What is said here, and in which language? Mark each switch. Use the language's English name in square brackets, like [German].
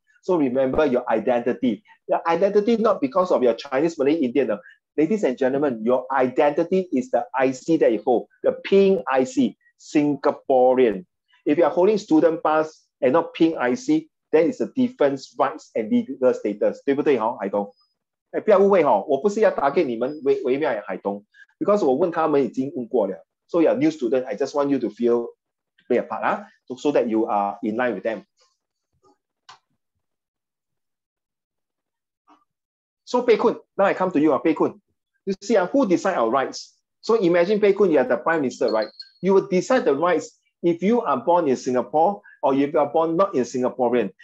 [English] So remember your identity. Your identity not because of your Chinese, Malay, Indian. Ladies and gentlemen, your identity is the IC that you hold, the pink IC, Singaporean. If you are holding student pass and not pink IC, then it's a different rights and legal status. [Chinese] 对不对哈，海东？不要误会哈，我不是要打给你们微妙海东 ，because 我问他们已经问过了。 [English] So you're a new student, I just want you to play a part, so that you are in line with them. So Pei Kun, now I come to you, Pei Kun. You see, who decide our rights? So imagine, Pei Kun, you are the Prime Minister, right? You will decide the rights if you are born in Singapore or if you are born not in Singaporean.